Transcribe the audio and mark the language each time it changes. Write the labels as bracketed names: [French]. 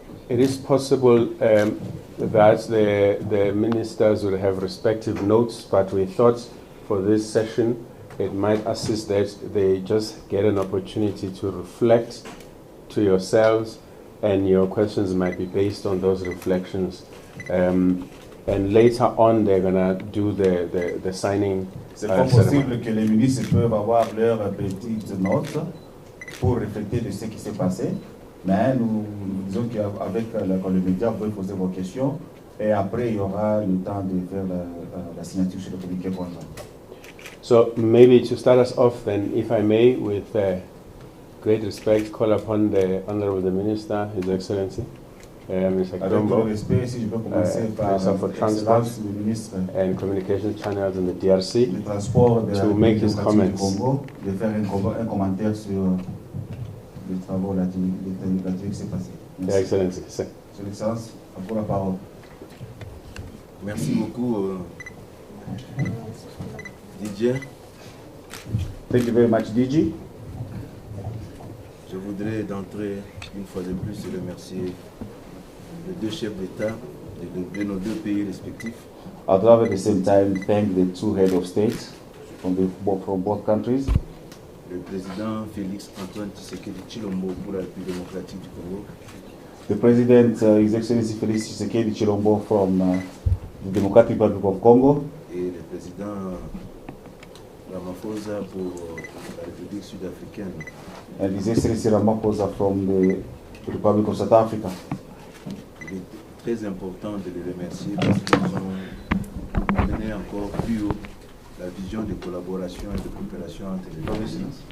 [English] It is possible that the ministers will have respective notes, but we thought for this session it might assist that they just get an opportunity to reflect to yourselves, and your questions might be based on those reflections. And later on, they're going to do the signing. [French] C'est pas possible que les ministres peuvent avoir leurs petites notes pour refléter de ce qui s'est passé, mais nous disons qu'avec le média, vous pouvez poser vos questions, et après, il y aura le temps de faire la signature sur le communiqué conjoint. [English] So maybe to start us off then, if I may, with great respect, call upon the Honorable Minister, His Excellency, Mr. Chikunga, Minister for Transport and Communication Channels in the DRC, to make his comments. [French] De faire un commentaire sur les travaux qui s'est passé. [English] Your Excellency. [French] Son Excellence, à vous la parole. Merci beaucoup, Didier. [English] Thank you very much, DG. [French] Je voudrais d'entrée, une fois de plus, remercier les 2 chefs d'État de nos 2 pays respectifs. [English] I'd rather at the same time thank the 2 heads of state from both countries. [French] Le président Félix Antoine Tshisekedi Chilombo pour la République démocratique du Congo. [English] The President, His Excellency Félix Tshisekedi Chilombo from the Democratic Republic of Congo. [French] Et le président Ramaphosa pour la République sud-africaine. [English] And His Excellency Ramaphosa from the Republic of South Africa. [French] Il est très important de les remercier parce qu'ils ont mené encore plus haut la vision de collaboration et de coopération entre les 2 pays.